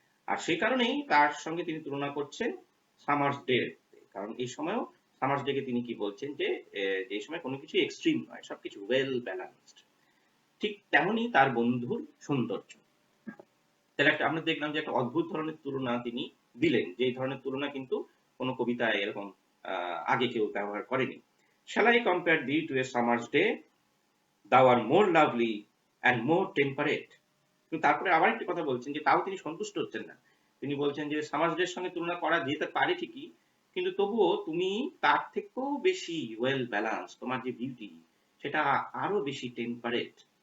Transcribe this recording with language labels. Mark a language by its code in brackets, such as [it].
[bn] আর সেই কারণেই তার সঙ্গে তিনি তুলনা করছেন সামার্স ডে, কারণ এই সময়ও সামার্স ডে কে তিনি কি বলছেন যে এই সময় কোনো কিছু এক্সট্রিম নয়, সবকিছু ওয়েল ব্যালেন্সড। ঠিক তেমনই তার বন্ধুর সৌন্দর্য। তাহলে আমরা দেখলাম যে একটা অদ্ভুত ধরনের তুলনা তিনি দিলেন, যে এই ধরনের তুলনা কিন্তু কোনো কবিতায় এরকম আগে কেউ ব্যবহার করেনি। [en] Shall I compare thee to a summer's day? Thou art more lovely and more temperate. [bn] কিন্তু তারপরে আবার একটি কথা বলছেন, যে তাও তিনি সন্তুষ্ট হচ্ছেন না। তিনি বলছেন যে সামার্স ডে এর সঙ্গে তুলনা করা যেতে পারে ঠিকই, কিন্তু তবুও তুমি তার থেকেও বেশি ওয়েল ব্যালান্স, তোমার যে বিউটি সেটা আরো বেশি টেম্পারেট।